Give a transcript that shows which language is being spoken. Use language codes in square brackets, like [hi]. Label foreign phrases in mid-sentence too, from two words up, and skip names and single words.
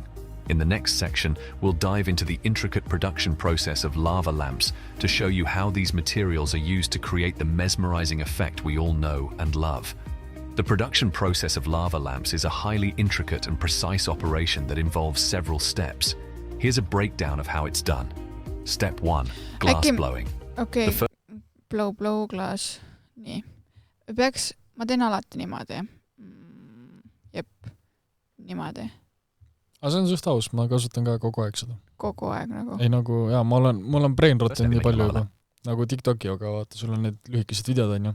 [en] In the next section, we'll dive into the intricate production process of lava lamps to show you how these materials are used to create the mesmerizing effect we all know and love. The production process of lava lamps is a highly intricate and precise operation that involves several steps. Here's a breakdown of how it's done. Step 1. Glass blowing. Okei, blow, glass. [et] Nii. Ma teen alati niimoodi. Jep, niimoodi. Aga see on suht aus, ma kasutan ka kogu aeg seda. Kogu aeg nagu. Ei nagu, jaa, mul on [en] brain rot [et] nii palju juba. Nagu TikToki, aga vaata, sul on need lühikesed videod, on ju.